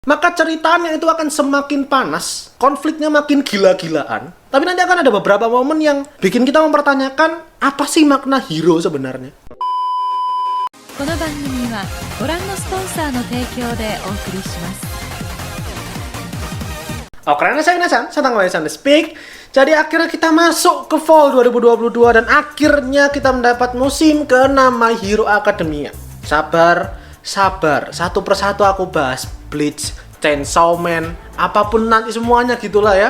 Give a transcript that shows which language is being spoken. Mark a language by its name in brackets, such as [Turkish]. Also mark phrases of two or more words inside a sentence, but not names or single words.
[Indonesian] maka ceritanya itu akan semakin panas, konfliknya makin gila-gilaan. Tapi nanti akan ada beberapa momen yang bikin kita mempertanyakan, apa sih makna hero sebenarnya? [Japanese] この番組はご覧のスポンサーの提供でお送りします。 [Indonesian] Oke, saya Tanggal Speak. Jadi akhirnya kita masuk ke Fall 2022 dan akhirnya kita mendapat musim ke-6 My Hero Academia. Sabar, satu persatu aku bahas. Bleach, Chainsaw Man, apapun nanti semuanya gitulah ya.